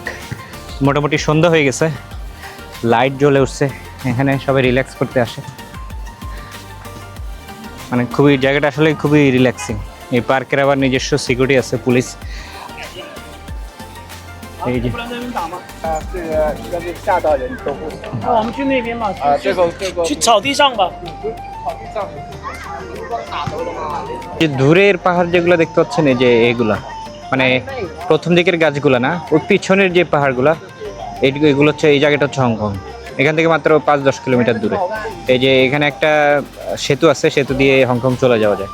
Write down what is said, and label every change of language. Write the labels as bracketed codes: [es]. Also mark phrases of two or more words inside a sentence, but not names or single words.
[bn] মোটামুটি সন্ধ্যা হয়ে গেছে, লাইট জ্বলে উঠছে, এখানে সবাই রিল্যাক্স করতে আসে। মানে খুবই জায়গাটা আসলে খুবই রিল্যাক্সিং। এই পার্কের আবার নিজস্ব সিকিউরিটি আছে, পুলিশ। এই যে [zh] 这个应该是吓到人都不行。那我们去那边嘛？这个去草地上吧。草地上。 [bn] যে দূরের পাহাড় যেগুলো দেখতে পাচ্ছেন, এই যে এগুলা মানে প্রথম দিকের গাছগুলা না, ওই পিছনের যে পাহাড়গুলা, এগুলো হচ্ছে, এই জায়গাটা হচ্ছে হংকং। এখান থেকে মাত্র 5-10 কিলোমিটার দূরে। এই যে এখানে একটা সেতু আছে, সেতু দিয়ে হংকং চলে যাওয়া যায়।